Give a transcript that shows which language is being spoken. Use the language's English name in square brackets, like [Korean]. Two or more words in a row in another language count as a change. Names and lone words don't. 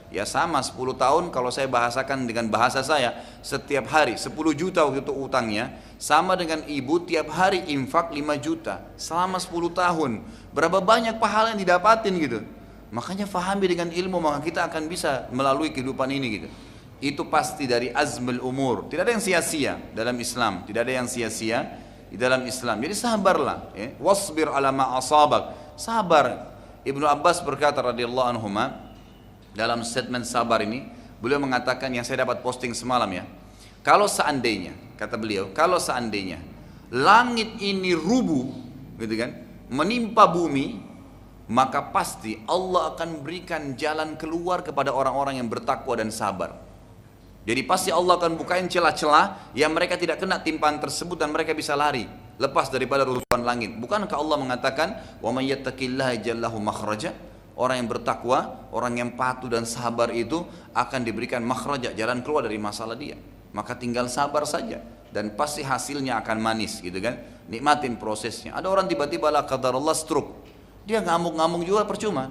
[Indonesian] Ya sama 10 tahun kalau saya bahasakan dengan bahasa saya, setiap hari 10 juta waktu itu utangnya, sama dengan ibu tiap hari infak 5 juta selama 10 tahun. Berapa banyak pahala yang didapatin gitu. Makanya fahami dengan ilmu, maka kita akan bisa melalui kehidupan ini gitu. Itu pasti dari [Arabic] عزم الأمور. [Indonesian] Tidak ada yang sia-sia dalam Islam, tidak ada yang sia-sia di dalam Islam. Jadi sabarlah ya. [Arabic] واصبر على ما أصابك. [Indonesian] Sabar. Ibnu Abbas berkata [Arabic] رضي الله عنهما, [Indonesian] dalam statement sabar ini, beliau mengatakan yang saya dapat posting semalam ya. Kalau seandainya, kata beliau, kalau seandainya langit ini rubuh, gitu kan, menimpa bumi, maka pasti Allah akan berikan jalan keluar kepada orang-orang yang bertakwa dan sabar. Jadi pasti Allah akan bukain celah-celah yang mereka tidak kena timpaan tersebut dan mereka bisa lari, lepas daripada runtuhan langit. Bukankah Allah mengatakan, [Arabic] "ومن يتق الله يجعل له مخرجا"? [Indonesian] Orang yang bertakwa, orang yang patuh dan sabar itu akan diberikan makhraja, jalan keluar dari masalah dia. Maka tinggal sabar saja dan pasti hasilnya akan manis gitu kan. Nikmatin prosesnya. Ada orang tiba-tiba [Arabic] لا قدر الله [Indonesian] stroke. Dia ngamuk-ngamuk juga percuma.